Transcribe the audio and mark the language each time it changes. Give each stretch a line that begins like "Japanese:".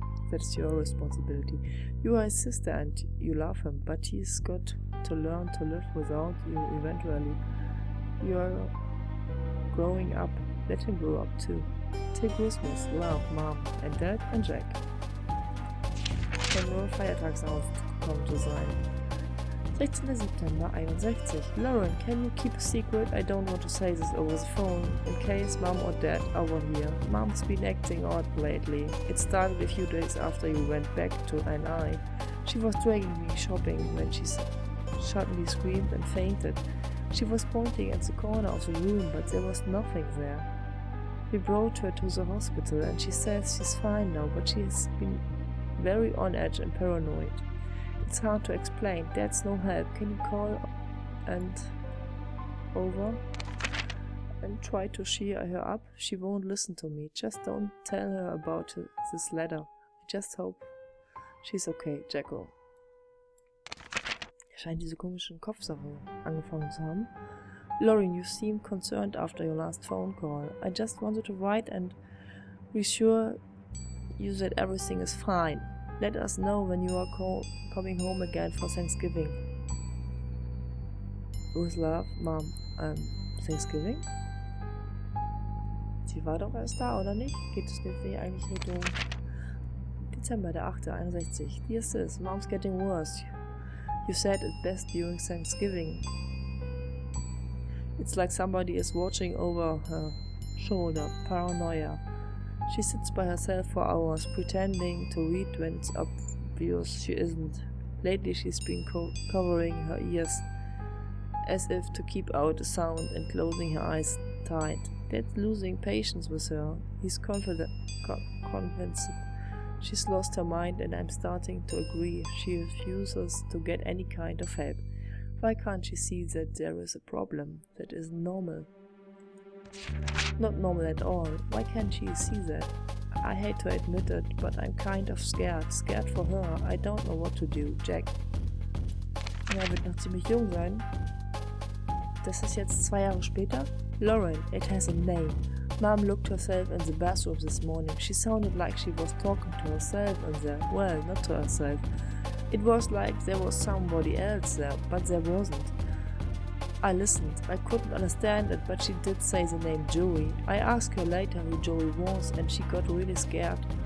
English: That's your responsibility. You are his sister and you love him, but he's got to learn to live without you eventually. You are growing up. Let him grow up too. Till Christmas, love, Mom and Dad and Jack.
German: Scheint nur feiertagsaufgekommen zu sein. 16. September 61.
English: Lauren, can you keep a secret? I don't want to say this over the phone, in case Mom or Dad over here. Mom's been acting odd lately. It started a few days after you went back to NI. She was dragging me shopping when she suddenly screamed and fainted. She was pointing at the corner of the room, but there was nothing there. We brought her to the hospital and she says she's fine now, but she has been very on edge and paranoid. It's hard to explain. Dad's no help. Can you call and over and try to cheer her up? She won't listen to me. Just don't tell her about this letter. I just hope she's okay, Jacko.
German: Er scheint diese komischen Kopfsache angefangen zu haben.
English: Lauren, you seemed concerned after your last phone call. I just wanted to write and reassure you that everything is fine. Let us know when you are coming home again for Thanksgiving. With love, Mom. Thanksgiving?
German: Sie war doch erst da, oder nicht? Geht es nicht eigentlich Richtung Dezember, der 8. 61.
English: Dear sis, Mom's getting worse. You said it best during Thanksgiving. It's like somebody is watching over her shoulder. Paranoia. She sits by herself for hours, pretending to read when it's obvious she isn't. Lately she's been covering her ears as if to keep out a sound and closing her eyes tight. Dad's losing patience with her. He's convinced she's lost her mind, and I'm starting to agree. She refuses to get any kind of help. Why can't she see that there is a problem that isn't normal? Not normal at all. Why can't she see that? I hate to admit it, but I'm kind of scared. Scared for her. I don't know what to do. Jack.
German: Er wird noch ziemlich jung sein. Das ist jetzt 2 Jahre später.
English: Lauren, it has a name. Mom looked herself in the bathroom this morning. She sounded like she was talking to herself in there. Well, not to herself. It was like there was somebody else there, but there wasn't. I listened. I couldn't understand it, but she did say the name Joey. I asked her later who Joey was, and she got really scared.